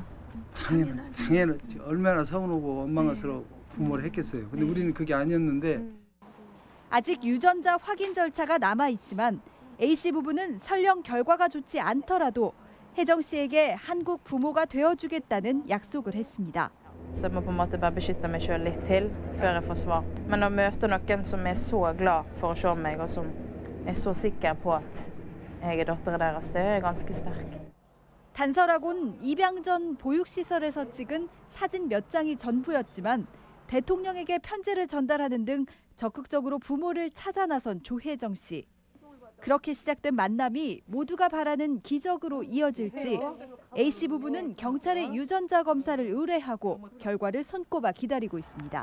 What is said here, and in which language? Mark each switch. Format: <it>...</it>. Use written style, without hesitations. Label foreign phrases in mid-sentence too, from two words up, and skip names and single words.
<ko>당연히 얼마나 서운하고 원망스러워 부모를 했겠어요. 근데 우리는 그게 아니었는데. 아직 유전자 확인 절차가 남아있지만 A씨 부부는 설령 결과가 좋지 않더라도 혜정 씨에게 한국 부모가 되어주겠다는 약속을 했습니다.</ko> <no>Så jeg må på en måte bare beskytte meg selv litt til før jeg får svar. Men å møte noen som så glad for å se meg, og som så sikker på at jeg datteren deres, det ganske sterkt.</no> <ko>단서라곤 입양 전 보육시설에서 찍은 사진 몇 장이 전부였지만 대통령에게 편지를 전달하는 등 적극적으로 부모를 찾아 나선 조혜정 씨. 그렇게 시작된 만남이 모두가 바라는 기적으로 이어질지 A씨 부부는 경찰에 유전자 검사를 의뢰하고 결과를 손꼽아 기다리고 있습니다.</ko>